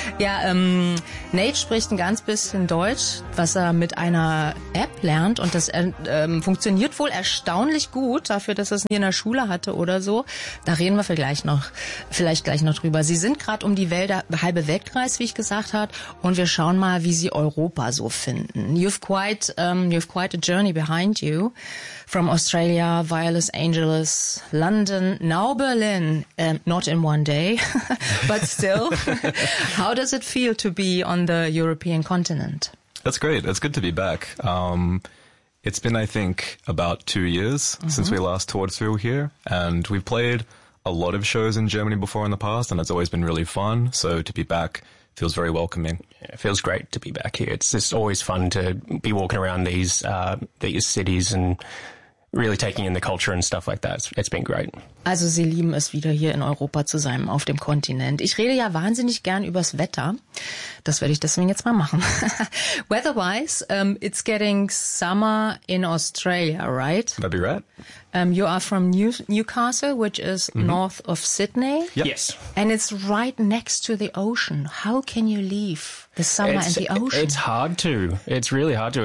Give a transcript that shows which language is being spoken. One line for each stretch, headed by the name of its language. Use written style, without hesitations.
German: Ja, Nate spricht ein ganz bisschen Deutsch, was er mit einer App lernt und das funktioniert wohl erstaunlich gut dafür, dass er es nie in der Schule hatte oder so. Da reden wir vielleicht gleich noch drüber. Sie sind gerade um die Welt, halbe Weltkreis, wie ich gesagt habe, und wir schauen mal, wie sie Europa so finden.
English: You've quite a journey behind you. From Australia, via Los Angeles, London, now Berlin, not in one day, but still, how does it feel to be on the European continent? That's great. It's good to be back. It's been, I think, about 2 years since we last toured through here, and we've played a lot of shows in Germany before in the past, and it's always been really fun, so to be back feels very welcoming. Yeah, it feels great to be back here. It's just always fun to be walking around these cities and really taking in the culture and stuff like that. It's been great.
German: Also sie lieben es wieder hier in Europa zu sein, auf dem Kontinent. Ich rede ja wahnsinnig gern übers Wetter. Das werde ich deswegen jetzt mal machen.
English: Weather-wise, it's getting summer in Australia, right? That'd be right. You are from Newcastle, which is north of Sydney. Yep. Yes. And it's right next to the ocean. How can you leave the summer and the ocean? It's hard to. It's really hard to.